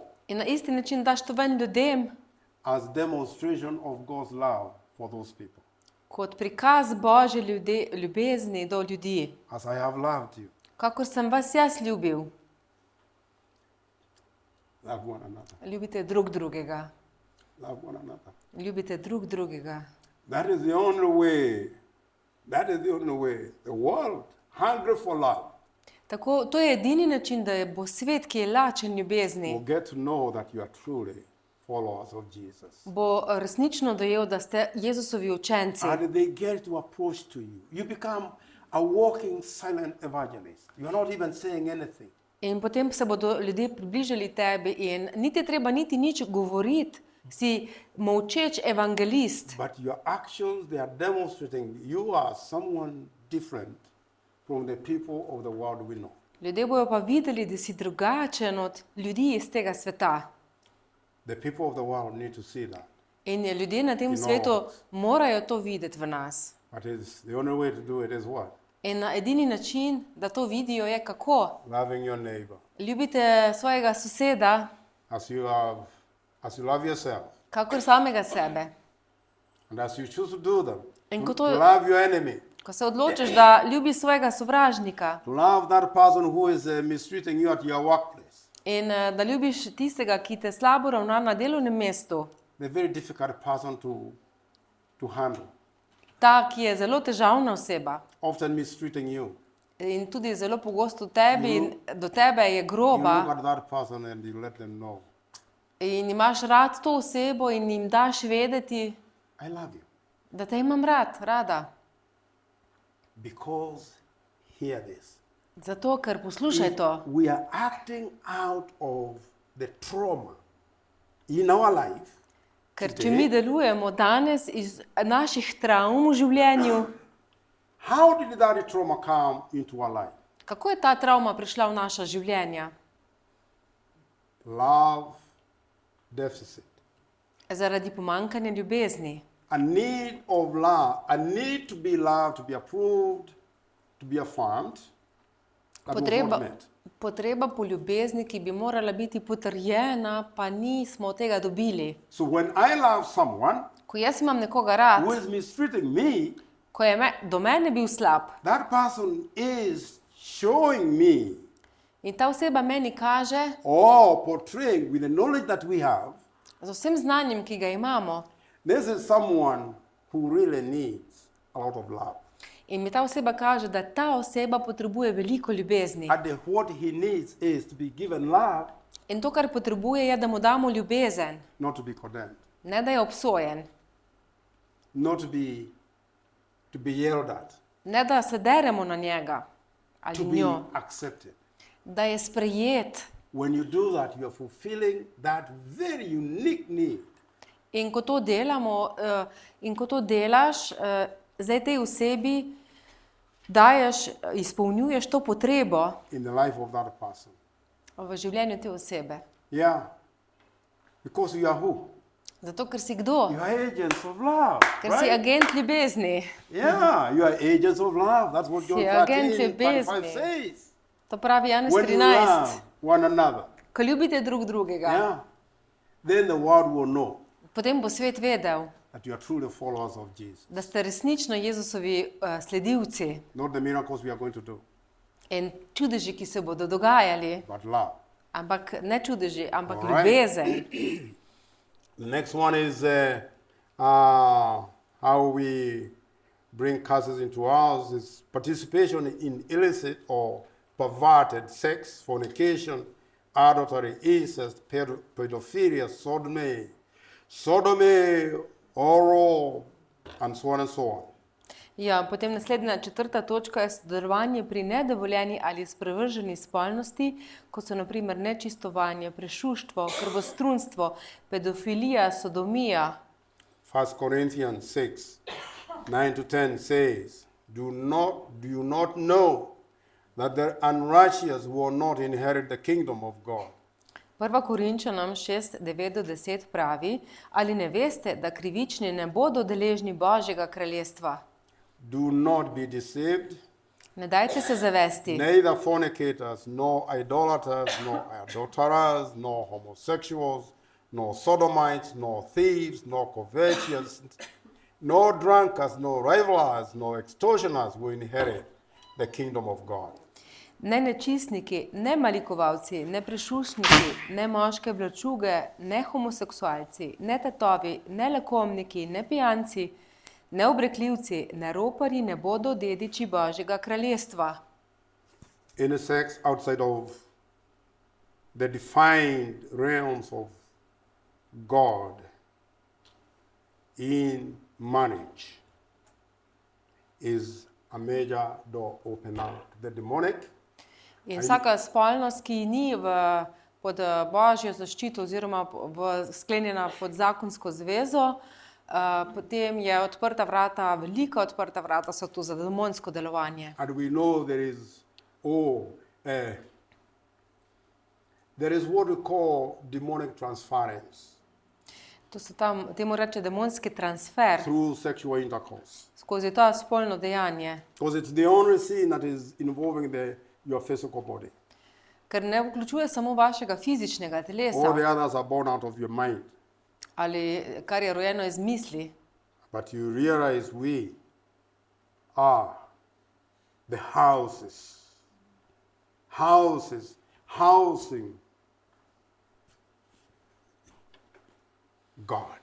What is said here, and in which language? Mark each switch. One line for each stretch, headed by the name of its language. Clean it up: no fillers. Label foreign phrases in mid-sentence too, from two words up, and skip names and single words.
Slovenian: In na isti način daš to ven ljudem,
English: as demonstration of God's love for those people.
Slovenian: kot prikaz Božje ljubezni do ljudi.
English: As I have loved you,
Slovenian: Kakor sem vas jaz ljubil,
English: love one another.
Slovenian: ljubite drug drugega.
English: Love one another.
Slovenian: Ljubite drug drugega.
English: That is the only way. That is the only way. The world hungry for love
Slovenian: Tako, to je edini način, da bo svet, ki je lačen will ljubezni,
English: get to know that you are truly followers of Jesus.
Slovenian: bo resnično dojel, da ste Jezusovi učenci.
English: And they get to approach to you. You become a walking silent evangelist. You are not even saying anything.
Slovenian: In potem se bodo ljudje približali tebi in niti treba niti nič govoriti, si molčeč evangelist.
English: But your actions, they are demonstrating you are someone different from the people of the world we know.
Slovenian: Ljudje bojo pa videli, da si drugačen od ljudi iz tega sveta.
English: The people of the world need to see that.
Slovenian: In ljudje na tem In svetu all. morajo to videti v nas.
English: But it's the only way to do it is what?
Slovenian: In edini način, da to vidijo, je kako.
English: Loving your neighbor
Slovenian: Ljubite svojega soseda,
English: as you love yourself.
Slovenian: kakor samega sebe.
English: And as you choose to do them,
Slovenian: In to, ko to to-
English: love your enemy,
Slovenian: Ko se odločiš, da ljubiš svojega sovražnika
English: to love that person who is mistreating you at your workplace,
Slovenian: in da ljubiš tistega, ki te slabo ravna na delovnem mestu,
English: the very difficult person to handle,
Slovenian: ta, ki je zelo težavna oseba
English: often mistreating you.
Slovenian: in tudi zelo pogosto tebi in do tebe je
English: You look
Slovenian: groba
English: at that person and you let them know,
Slovenian: in imaš rad to osebo in jim daš vedeti,
English: I love you.
Slovenian: da te imam rad, rada.
English: Because, hear this,
Slovenian: Zato, ker poslušaj to.
English: we are acting out of the trauma in our life,
Slovenian: Ker če mi delujemo danes iz naših travm v življenju,
English: how did that trauma come into our life?
Slovenian: kako je ta travma prišla v naša življenja?
English: Love deficit.
Slovenian: Zaradi pomanjkanja ljubezni.
English: A need of love, a need to be loved, to be approved, to be affirmed. That was not met.
Slovenian: Potreba po ljubezni, ki bi morala biti potrjena, pa nismo tega dobili.
English: So when I love someone
Slovenian: Ko jaz imam nekoga rad,
English: who is mistreating me,
Slovenian: ko je do mene bil slab
English: that person is showing me
Slovenian: in ta oseba meni kaže
English: or portraying with the knowledge that we have,
Slovenian: z vsem znanjem, ki ga imamo,
English: this is someone who really needs a lot of love.
Slovenian: in mi ta oseba kaže, da ta oseba potrebuje veliko ljubezni.
English: And what he needs is to be given love,
Slovenian: In to, kar potrebuje, je, da mu damo ljubezen,
English: not to be condemned,
Slovenian: ne da je obsojen,
English: not to be yelled at,
Slovenian: ne da se deremo na njega ali
English: to be
Slovenian: njo, accepted. da je sprejet.
English: When you do that, you are fulfilling that very unique need.
Slovenian: In ko to delamo, in ko to delaš, zdaj tej osebi daješ, izpolnjuješ to potrebo
English: In the life of that person.
Slovenian: v življenju te osebe.
English: Yeah. Because you are who?
Slovenian: Zato, ker si kdo?
English: You are agents of love.
Slovenian: Ker si Right? agent ljubezni.
English: Yeah, you are agents of love. That's what John
Slovenian: Si agent 13:25 ljubezni. says. To pravi Janez
English: When you 13. love one another,
Slovenian: Ko ljubite drug drugega,
English: yeah, then the world will know
Slovenian: potem bo svet vedel,
English: that you are truly followers of Jesus.
Slovenian: da ste resnično Jezusovi sledilci
English: Not the miracles we are going to do,
Slovenian: in čudeži, ki se bodo dogajali,
English: but love.
Slovenian: ampak ne čudeži, ampak Alright. ljubezen.
English: The next one is how we bring curses into ours is participation in illicit or perverted sex, fornication, adultery, incest, pedophilia, sodomy, oral, and so on and so on.
Slovenian: Ja, potem naslednja četrta točka je sodelovanje pri nedovoljeni ali sprevrženi spolnosti, kot so na primer nečistovanje, prešuštvo, krvostrunstvo, pedofilija, sodomija.
English: 1 Corinthians 6, 9 to 10 says, Do you not know that the unrighteous will not inherit the kingdom of God?
Slovenian: 1. Korinčanom 6, 9 do 10 pravi, ali ne veste, da krivični ne bodo deležni Božjega kraljestva?
English: Do not be deceived,
Slovenian: Ne dajte se zavesti.
English: neither fornicators, nor idolaters, nor adulterers, nor homosexuals, nor sodomites, nor thieves, nor covetous, nor drunkards, nor revelers, nor extortioners will inherit the kingdom of God.
Slovenian: Ne nečistniki, ne malikovalci, ne prešušniki, ne moške vlačuge, ne homoseksualci, ne tatovi, ne lakomniki, ne pijanci, ne obrekljivci, ne roparji ne bodo dediči Božjega kraljestva.
English: Any sex outside of the defined realms of God in marriage is a major door opener to the demonic.
Slovenian: In vsaka spolnost, ki ni pod Božjo zaščito oziroma sklenjena pod zakonsko zvezo, potem je odprta vrata, velika odprta vrata so tu za demonsko delovanje.
English: And we know there is what we call demonic transference
Slovenian: To so temu reče demonski transfer
English: through sexual intercourse.
Slovenian: skozi to spolno dejanje,
English: Because it's the only sin that is involving your physical body.
Slovenian: ker ne vključuje samo vašega fizičnega
English: All the
Slovenian: telesa
English: others are born out of your mind.
Slovenian: ali kar je rojeno iz misli,
English: But you realize we are the housing God.